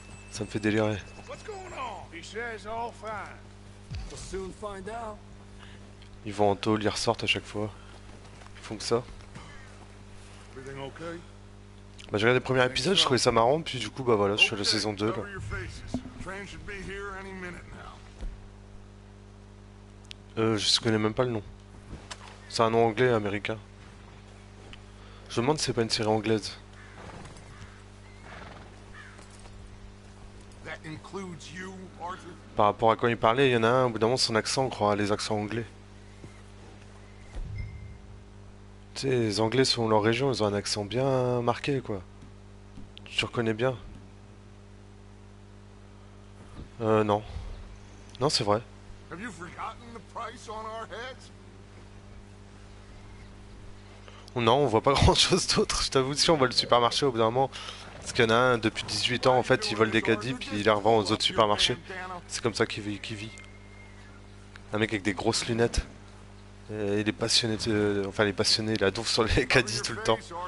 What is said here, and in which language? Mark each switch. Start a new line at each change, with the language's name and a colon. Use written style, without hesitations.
French: Ça me fait délirer.
English: What's going on? He says all fine. We'll soon find out.
French: Ils vont en tôle, ils ressortent à chaque fois. Ils font que ça.
English: Everything okay?
French: Bah j'ai regardé le premier épisode, je trouvais ça marrant, puis du coup bah voilà, je suis à la saison 2 là.
English: Cover your faces. Train should be here any minute now.
French: Je connais même pas le nom. C'est un nom anglais américain. Je me demande si c'est pas une série anglaise.
English: That includes you, Arthur?
French: Par rapport à quand il parlait, il y en a un, au bout d'un moment son accent, on croit les accents anglais. Tu sais, les Anglais selon leur région, ils ont un accent bien marqué quoi. Tu reconnais bien. Non. Non, c'est vrai.
English: Have you forgotten the price on our heads?
French: Non, on voit pas grand chose d'autre, je t'avoue, si on voit le supermarché au bout d'un moment. Parce qu'il y en a un, depuis 18 ans, en fait, il vole des caddies, puis il les revend aux autres supermarchés. C'est comme ça qu'il vit. Un mec avec des grosses lunettes. Et il est passionné, enfin il est passionné, il a donf sur les caddies tout le temps.